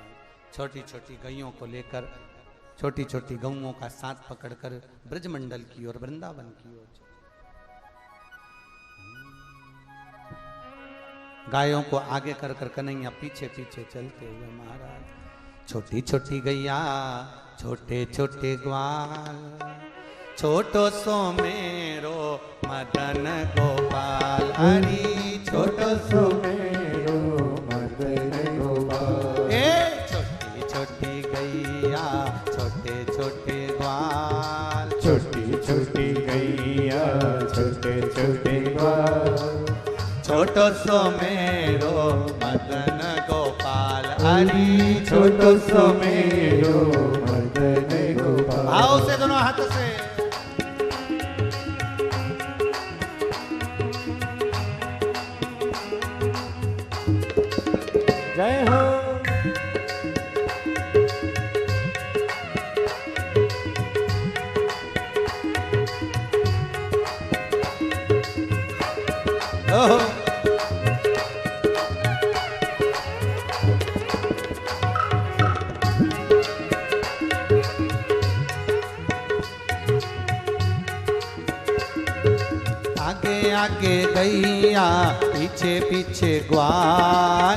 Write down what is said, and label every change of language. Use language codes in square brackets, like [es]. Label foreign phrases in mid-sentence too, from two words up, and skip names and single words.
[hi] छोटी छोटी गैयों को लेकर, छोटी छोटी गौओं का साथ पकड़कर ब्रजमंडल की ओर, वृंदावन की ओर। गायों को आगे कर कर कन्हैया पीछे पीछे चलते हुए महाराज। [bra] छोटी छोटी गैया छोटे छोटे ग्वाल, छोटो सो मेरो मदन गोपाल। हरी छोटो सो मेरो मदन गोपाल। छोटी छोटी गैया छोटे छोटे ग्वाल, छोटी छोटी गैया छोटे छोटे ग्वाल। छोटो सो मेरो मदन गोपाल। हरी छोटो सो मेरो मदन गोपाल। [hi] आओ से दोनों हाथ से। जय हो। ओहो आगे आगे गैया पीछे पीछे ग्वाल।